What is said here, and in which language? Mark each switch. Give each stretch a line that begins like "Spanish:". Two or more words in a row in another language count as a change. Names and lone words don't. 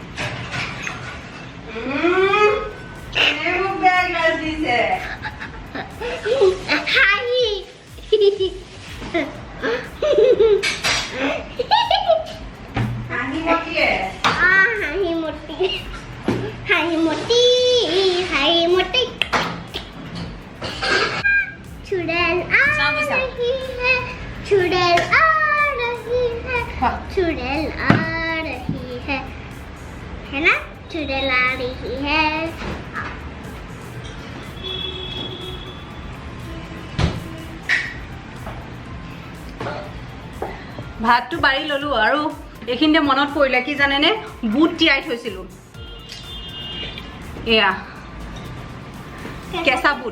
Assamese: বেয়া গ্লাছ দিছে হাঁহি হাঁহি মতিয়ে হাঁহি মতি হাঁহি মতি হাঁহি মতি
Hindi: चुड़ैल आ रही है चुड़ैल आ रही है चुड़ैल आ रही है ना चुड़ैल आ रही है
Assamese: ভাতটো বাঢ়ি ল'লোঁ আৰু এইখিনিতে মনত পৰিলে কি জানেনে বুট তিয়াই থৈছিলোঁ এয়া কেঁচা বুট